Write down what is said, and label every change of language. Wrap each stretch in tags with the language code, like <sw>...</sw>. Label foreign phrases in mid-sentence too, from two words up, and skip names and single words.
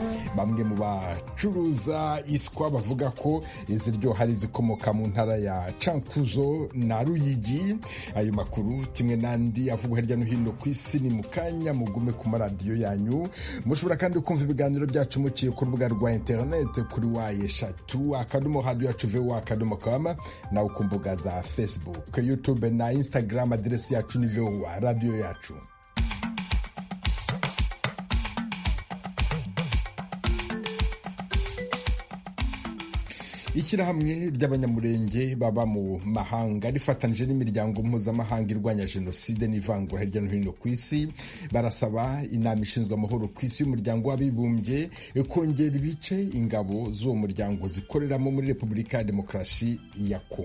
<rw>Bamwe mu bacuruza iswa bavuga ko iziryoha ari zikomoka mu ntara ya Cankuzo na Ruyigi.</rw> <rn>Ayo makuru kimwe n'andi avugwa hirya no hino ku isi ni mukanya, mugume ku maradiyo yanyu. Mushobora kandi kumva ibiganiro byacu muciye ku rubuga rwa internet kuri wa_radio_yacu_voa_com na ku mbuga za Facebook, YouTube na Instagram.</rn> <rw>Aderesi yacu ni VOA Radio Yacu. Ishyirahamwe ry'abanyamurenge baba mu mahanga rifatanyije n'imiryango mpuzamahanga irwanya jenoside n'ivangura hirya no hino ku isi barasaba inama ishinzwe amahoro ku isi y'umuryango w'abibumbye kongera ibice ingabo z'uwo muryango zikoreramo muri Repubulika ya Demokarasi ya Kongo.</rw>